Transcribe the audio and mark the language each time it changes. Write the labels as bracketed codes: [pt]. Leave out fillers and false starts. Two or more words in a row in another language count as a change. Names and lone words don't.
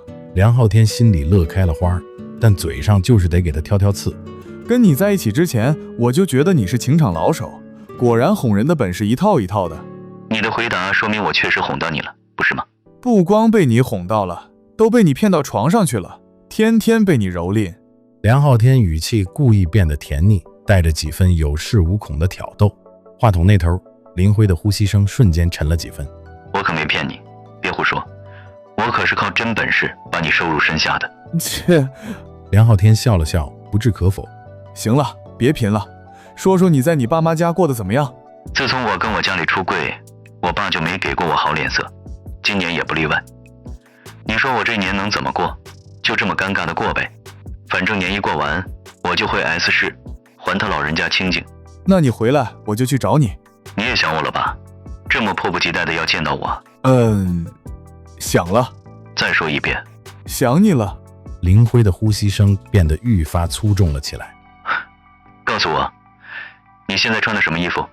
[zh] 梁浩天心裡樂開了花，但嘴上就是得給他挑挑刺。跟你在一起之前，我就覺得你是情場老手，果然哄人的本事一套一套的。你的回答說明我確實哄到你了，不是嗎？不光被你哄到了，都被你騙到床上去了，天天被你蹂躪。梁浩天語氣故意變得甜膩，帶着幾分有恃無恐的挑逗。話筒那頭，林輝的呼吸聲瞬間沉了幾分。我可沒騙你，別胡說，我可是靠真本事把你收入身下的。切！梁浩天笑了笑，不置可否。行了，別貧了，說說你在你爸媽家過得怎麼樣？自從我跟我家裡出櫃，我爸就沒給過我好臉色，今年也不例外。你說我這年能怎麼過？就這麼尷尬的過唄。反正年一過完，我就回 S 市，還他老人家清靜。那你回來，我就去找你。你也想我了吧？這麼迫不及待的要見到我？想了。再說一遍。想你了。林輝的呼吸聲變得愈發粗重了起來。告訴我，你現在穿的什麼衣服？